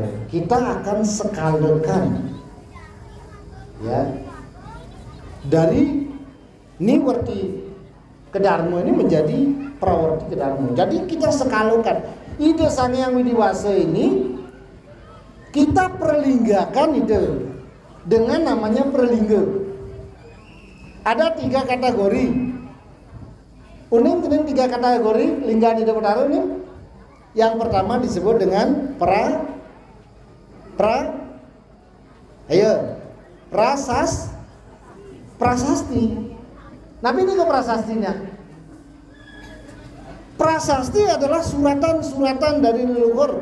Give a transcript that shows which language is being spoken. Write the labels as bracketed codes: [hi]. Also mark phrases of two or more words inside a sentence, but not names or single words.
[id] Kita akan skalakan ya dari niwerti ke dharma ini menjadi prawerti ke dharma. Jadi kita skalakan Ide Sang Hyang Widiwasa ini, kita perlinggakan ide dengan namanya perlingga. Ada 3 kategori. Uning 3 kategori lingga Ide Betara ini. Yang pertama disebut dengan prasasti. Tapi ini ke prasastinya. Prasasti adalah suratan-suratan dari leluhur.